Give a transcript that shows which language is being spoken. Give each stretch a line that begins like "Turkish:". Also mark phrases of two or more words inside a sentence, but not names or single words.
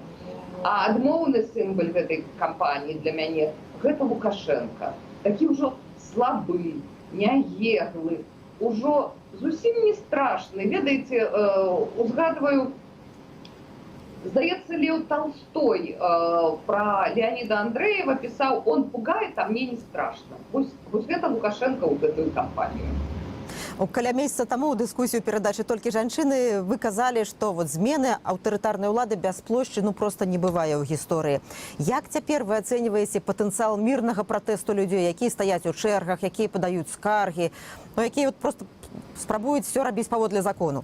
Belarusian: А адмоўны сімвал гэтай кампаніі для мяне гэта Лукашенка. Такі ўжо слабы, няеглы, ужо зусім не страшны. Ведаеце, узгадваю, здаецца, Леў Толстой про Леонида Андреева пісаў:
Russian: «Он пугает, а мне не страшно».
Belarusian: Вось гэта Лукашенко ў гэтую кампанію. Каля месяца таму ў дыскусію перадачы «Толькі жанчыны» вы казалі, што змены аўтарытарнай улады без плошчы проста не бывае ў гісторыі. Як цяпер вы ацэньваеце патэнцыял мірнага пратэсту людзей, якія стаяць у чэргах, якія падаюць скаргі, якія проста спрабуюць все рабіць паводле закону?